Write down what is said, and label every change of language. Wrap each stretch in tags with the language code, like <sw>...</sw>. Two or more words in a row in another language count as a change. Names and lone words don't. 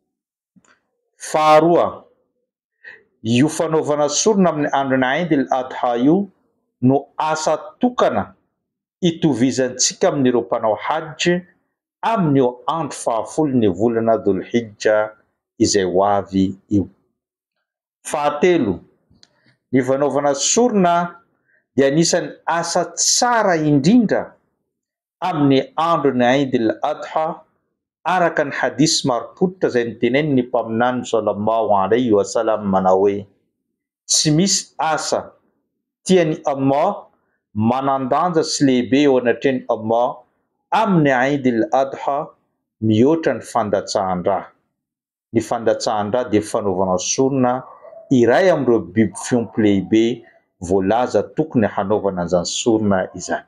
<mg>Faharoa, io fanaovana sorona amin'ny andron'ny Eid al-Adha io no asa tokana itovizantsika amin'ireo mpanao hajj amin'io andro fahafolo ny volana Dhul-Hijja izay ho avy io. Fahatelo, ny fanaovana sorona dia anisan'ny asa tsara indrindra amin'ny andron'ny Eid al-Adha araka ny hadisy marim-pototra izay nitenenin'ny mpaminany</mg> <ar>صلى الله عليه وسلم</ar> <mg>manao hoe tsy misy asa tian'ny Allah manandanja sy lehibe eo anatreny Allah amin'ny Eid al-Adha mihoatra ny fandatsahan-dra. Ny fandatsahan-dra dia fanaovana sorona iray amin'ireo biby fiompy lehibe voalaza tokony hanaovana an'izany sorona izany.</mg>